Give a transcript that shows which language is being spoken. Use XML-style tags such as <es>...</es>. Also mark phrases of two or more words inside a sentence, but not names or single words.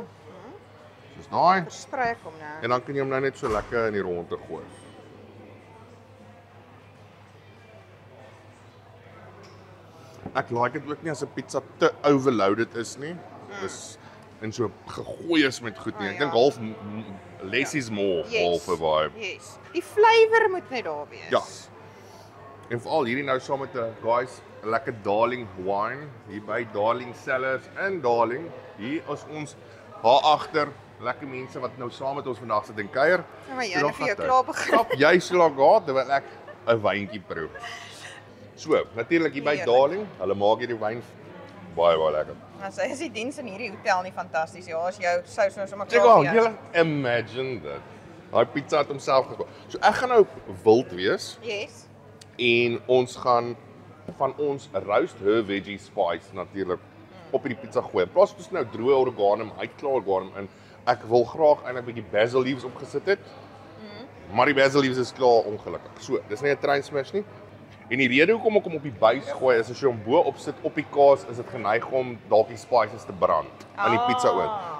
<af>Soos daai. Sprei ek hom nou. En dan kan jy hom nou net so lekker in die ronde gooi. Ek like dit ook nie as 'n pizza</af> <en>te overloaded</en> <af>is nie. Dis en so gegooi is met goed nie. Ek dink half</af> <en>less is more,</en> <af>half 'n vibe. Yes. Die flavour moet net daar wees. Ja. En veral hierdie nou saam met 'n guys, 'n lekker Darling wine hier by Darling Cellars in Darling. Hier is ons daar agter lekker mense wat nou saam met ons vandag sit en kuier. Ja, maar jy het vir jou klaar begin. Stap jy so lank gehad terwyl ek 'n wyntjie proe. So, natuurlik hier by Heerlik. Darling, hulle maak hierdie wyn baie lekker. Nou sê is die diens in hierdie hotel nie fantasties. Ja, as jou sous nou sommer Check klaar out, vir jou. jy imagine dit. Daai pizza het homself gemaak. So ek gaan nou wild wees. Yes. En ons gaan van ons roast her</af> <en>veggie spice</en> <af>natuurlik op hierdie pizza gooi. In plaas van ons nou droë oregano, uitklaar oregano in. Ek wil graag eintlik 'n bietjie</af> <en>basil leaves</en> <af>opgesit het. Maar die</af> <en>basil leaves</en> <af>is klaar ongelukkig. So, dis nie 'n</af> <en>train smash</en> <af>nie. En die rede hoekom ek hom op die base gooi is as jy hom bo op sit op die kaas, is dit geneig om dalk die spices te brand aan die pizza oond.</af>